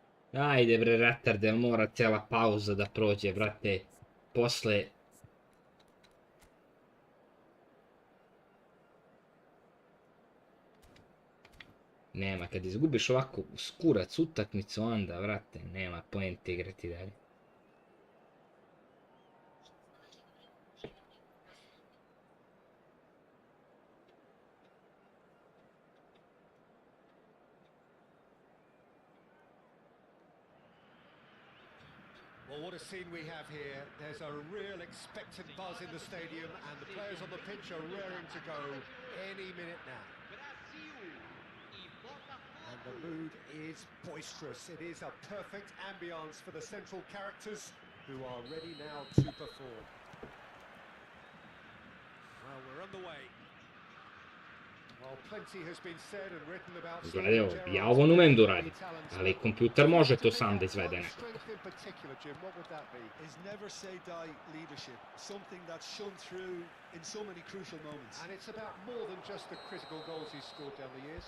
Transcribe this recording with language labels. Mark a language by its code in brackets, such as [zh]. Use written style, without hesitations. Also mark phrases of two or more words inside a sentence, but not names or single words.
[sr] Ajde bre, retarde, mora cijela pauza da prođe, brate. Posle... Nema, kad izgubiš ovako skurac utakmicu, onda, vrate, nema poente igrati dalje. [en] Well, what a scene we have here. There's a real expectant buzz in the stadium, and the players on the pitch are raring to go any minute now. And the mood is boisterous. It is a perfect ambience for the central characters who are ready now to perform. Well, we're on the way. Well, plenty has been said and written about [sr] Gledaj ovo, ja ovo ne umem da uradim, ali kompjuter može to sam da izvede [en] What [sr] nekako. [en] strength in particular, Jim? What would that be? Is never say die leadership, something that's shone through in so many crucial moments. And it's about more than just the critical goals he's scored down the years.